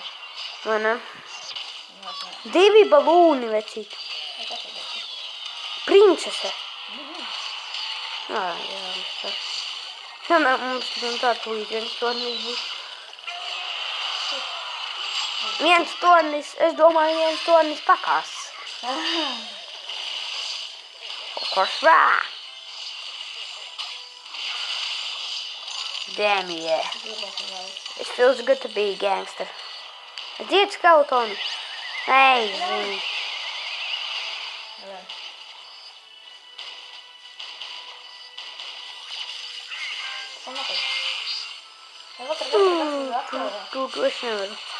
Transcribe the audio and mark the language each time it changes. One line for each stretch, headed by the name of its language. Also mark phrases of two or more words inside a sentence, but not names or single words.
Latvian: Vai ne? 2 balūni, vecīt. Princese. Jā, tā. Jā, mums tā tūlīt viens tornis būs. Viens tornis, es domāju, viens tornis pakās.
English: Of course, rah! Damn, yeah. It feels good to be a gangster.
Latvian: Dzied skeletonu. Ei, zini. Es nevaru.